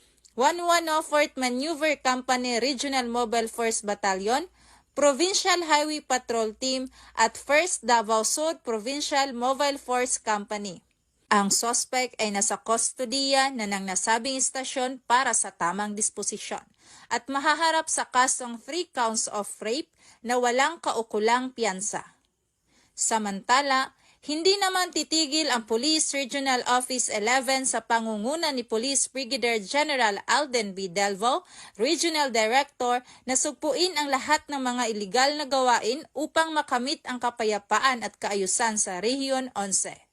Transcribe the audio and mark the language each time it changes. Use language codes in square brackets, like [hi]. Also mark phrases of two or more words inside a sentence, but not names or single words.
[tl] 1104th Maneuver Company Regional Mobile Force Battalion, Provincial Highway Patrol Team at 1st Davao Sur Provincial Mobile Force Company. Ang suspect ay nasa kustodiya na ng nasabing istasyon para sa tamang disposisyon at mahaharap sa kasong [en] 3 counts of rape [tl] na walang kaukulang piyansa. Samantala, hindi naman titigil ang Police Regional Office 11 sa pangunguna ni Police Brigadier General Alden B. Delvo, [en] Regional Director, [tl] na sugpuin ang lahat ng mga iligal na gawain upang makamit ang kapayapaan at kaayusan sa Region 11.